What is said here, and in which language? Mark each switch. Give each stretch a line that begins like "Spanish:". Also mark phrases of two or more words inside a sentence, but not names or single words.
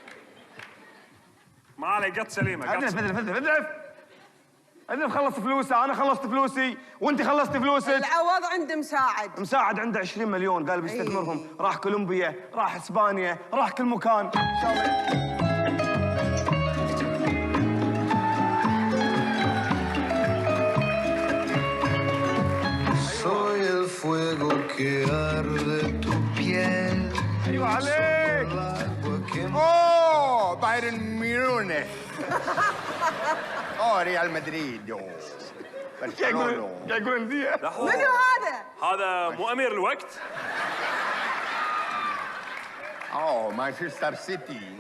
Arabic: ما علي قط سليمه. اذنب خلص فلوسه. انا خلصت فلوسي وانت خلصت فلوسك. العوض عند مساعد عنده 20 مليون قال بيستثمرهم. راح كولومبيا، راح اسبانيا، راح كل مكان ان شاء الله.
Spanish: Soy el fuego que arde tu piel.
Arabic: ايوه عليك. اوه بايرن ميونخ. اوه ريال مدريد. اوه برشلونة. قاعد يقول انديه. منو هذا؟ هذا مو امير الوقت؟ اوه مانشستر سيتي.